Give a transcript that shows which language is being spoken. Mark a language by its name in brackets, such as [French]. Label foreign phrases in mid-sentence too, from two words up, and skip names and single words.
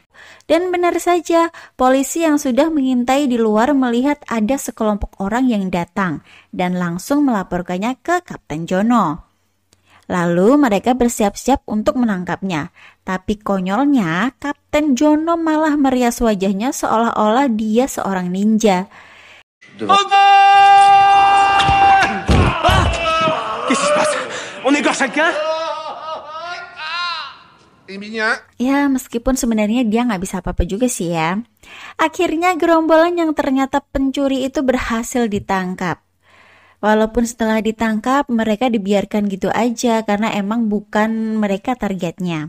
[Indonesian] Dan benar saja, polisi yang sudah mengintai di luar melihat ada sekelompok orang yang datang dan langsung melaporkannya ke Kapten Jono. Lalu mereka bersiap-siap untuk menangkapnya. Tapi konyolnya, Kapten Jono malah merias wajahnya seolah-olah dia seorang ninja. [French] Qu'est-ce qui se passe? On égorge quelqu'un? [Indonesian] Ya, meskipun sebenarnya dia nggak bisa apa-apa juga sih ya. Akhirnya gerombolan yang ternyata pencuri itu berhasil ditangkap. Walaupun setelah ditangkap, mereka dibiarkan gitu aja karena emang bukan mereka targetnya.